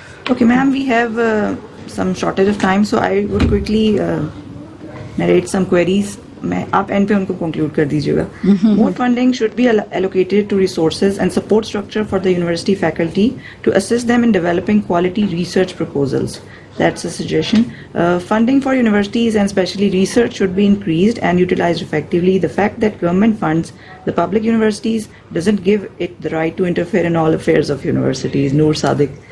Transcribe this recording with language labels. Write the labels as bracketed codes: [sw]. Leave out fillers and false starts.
[en] Okay, ma'am, we have some shortage of time, so I would quickly narrate some queries. [ur] आप and पे उनको conclude कर दीजिएगा. [en] More funding should be allocated to resources and support structure for the university faculty to assist them in developing quality research proposals. That's a suggestion. Funding for universities and especially research should be increased and utilized effectively. The fact that government funds the public universities doesn't give it the right to interfere in all affairs of universities. Noor Sadiq.